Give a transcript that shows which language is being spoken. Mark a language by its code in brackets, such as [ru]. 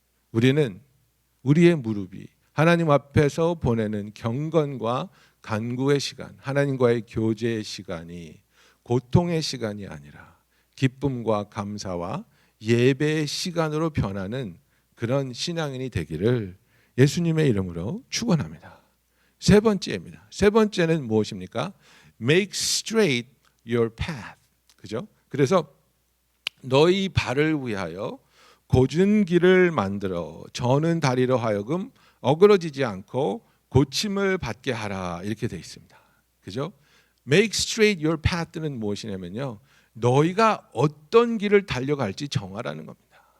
[ko] 우리는 우리의 무릎이 하나님 앞에서 보내는 경건과 간구의 시간, 하나님과의 교제의 시간이 고통의 시간이 아니라 기쁨과 감사와 예배의 시간으로 변하는 그런 신앙인이 되기를 예수님의 이름으로 축원합니다. 세 번째입니다. 세 번째는 무엇입니까? [en] Make straight your path. [ko] 그죠? 그래서 너희 발을 위하여 곧은 길을 만들어 저는 다리로 하여금 어그러지지 않고 고침을 받게 하라. 이렇게 되어 있습니다. 그죠? [en] Make straight your path [ko] 는 무엇이냐면요, 너희가 어떤 길을 달려갈지 정하라는 겁니다.